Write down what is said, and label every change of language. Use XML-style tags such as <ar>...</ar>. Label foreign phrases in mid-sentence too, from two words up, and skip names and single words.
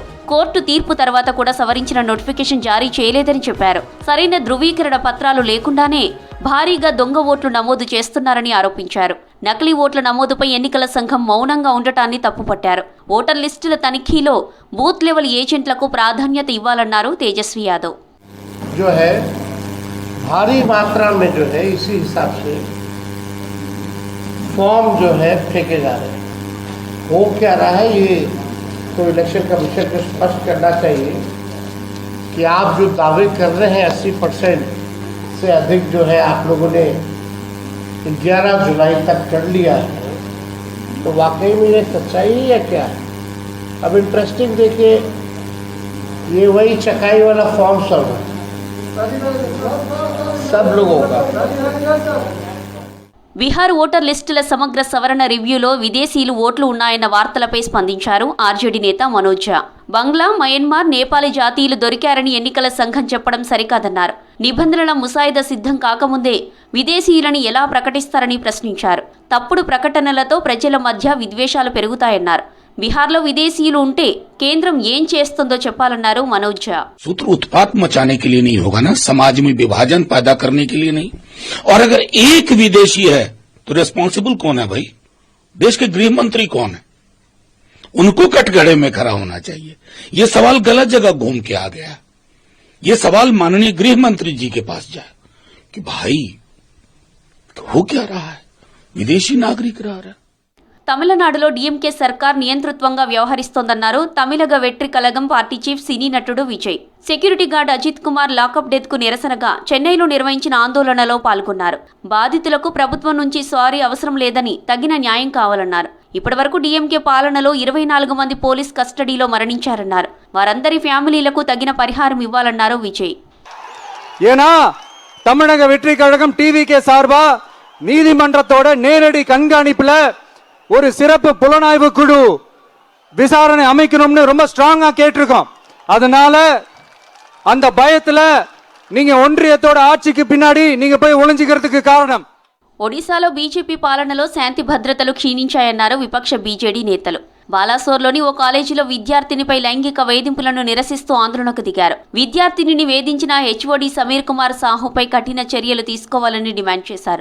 <te>కోర్టు తీర్పు తర్వాత కూడా సవరించిన నోటిఫికేషన్ జారీ చేయలేదని చెప్పారు. సరైన ధృవీకరణ పత్రాలు లేకుండానే భారీగా దొంగ ఓట్లు నమోదు చేస్తున్నారని ఆరోపించారు. నకిలీ ఓట్ల నమోదుపై ఎన్నికల సంఘం మౌనంగా ఉండటాన్ని తప్పుపట్టారు. ఓటర్ లిస్టుల తనిఖీలో</te> <en>booth level</en> <te>ఏజెంట్లకు ప్రాధాన్యత ఇవ్వాలన్నారు తేజస్వి యాదవ్.</te> <hi>फॉर्म जो है फेंके जा रहे हैं, हो क्या रहा है ये तो</hi> <en>election commission</en> <hi>को स्पष्ट करना चाहिए कि आप जो दावे कर रहे हैं 80% से अधिक जो है आप लोगों ने 11 जुलाई तक कर लिया है, तो वाकई में ये सच्चाई है या क्या है? अब इंटरेस्टिंग देखिए, ये वही चकाई वाला फॉर्म सब लोगों का।</hi> <te>బీహార్ ఓటర్ లిస్టుల సమగ్ర సవరణ రివ్యూలో విదేశీయులు ఓట్లు ఉన్నాయన్న వార్తలపై స్పందించారు ఆర్జేడీ నేత మనోజ్ ఝా. బంగ్లా, మయన్మార్, నేపాలీ జాతీయులు దొరికారని ఎన్నికల సంఘం చెప్పడం సరికాదన్నారు. నిబంధనల ముసాయిదా సిద్ధం కాకముందే విదేశీయులని ఎలా ప్రకటిస్తారని ప్రశ్నించారు. తప్పుడు ప్రకటనలతో ప్రజల మధ్య విద్వేషాలు పెరుగుతాయన్నారు. బీహార్లో విదేశీయులు ఉంటే కేంద్రం ఏం చేస్తుందో చెప్పాలన్నారు మనోజ్ ఝా.</te> <hi>सूत्र उत्पात मचाने के लिए नहीं होगा ना, समाज में विभाजन पैदा करने के लिए नहीं। और अगर एक विदेशी है तो रिस्पॉन्सिबल कौन है भाई? देश के गृह मंत्री कौन है? उनको कटघरे में खड़ा होना चाहिए। ये सवाल गलत जगह घूम के आ गया। ये सवाल माननीय गृह मंत्री जी के पास जाए कि भाई हो क्या रहा है, विदेशी नागरिक रह रहा है।</hi> <te>తమిళనాడులో డీఎంకే సర్కార్ నియంతృత్వంగా వ్యవహరిస్తోందన్నారు తమిళగ వెట్రి కళగం పార్టీ చీఫ్ సినీ నటుడు విజయ్.</te> <en>security guard</en> <te>అజిత్ కుమార్</te> <en>lockup death</en> <te>కు నిరసనగా చెన్నైలో నిర్వహించిన ఆందోళనలో పాల్గొన్నారు. బాధితులకు ప్రభుత్వం నుంచి సారీ అవసరం లేదని, తగిన న్యాయం కావాలన్నారు. ఇప్పటివరకు డీఎంకే పాలనలో 24 మంది పోలీస్ కస్టడీలో మరణించారన్నారు. వారందరి ఫ్యామిలీలకు తగిన పరిహారం ఇవ్వాలన్నారు విజయ్.</te> <ta>ஏன்னா தமிழக வெற்றி கழகம் டிவிகே சார்பா நீதிமன்றத்தோட நேரடி கண்காணிப்புல ஒரு சிறப்பு புலனாய்வு குழு விசாரணை அமைக்கணும்னு ரொம்ப ஸ்ட்ராங்கா கேட்டிருக்கோம். அதனால அந்த பயத்துல நீங்க ஒன்றியத்தோட ஆட்சிக்கு பின்னாடி நீங்க போய் ஒளிஞ்சிக்கிறதுக்கு காரணம்.</ta> <te>ఒడిశాలో బీజేపీ పాలనలో శాంతి భద్రతలు క్షీణించాయన్నారు విపక్ష బీజేడీ నేతలు. బాలాసోర్లోని ఓ కాలేజీలో విద్యార్థినిపై లైంగిక వేధింపులను నిరసిస్తూ ఆందోళనకు దిగారు. విద్యార్థినిని వేధించిన హెచ్ఓడి సమీర్ కుమార్ సాహుపై కఠిన చర్యలు తీసుకోవాలని డిమాండ్ చేశారు.</te>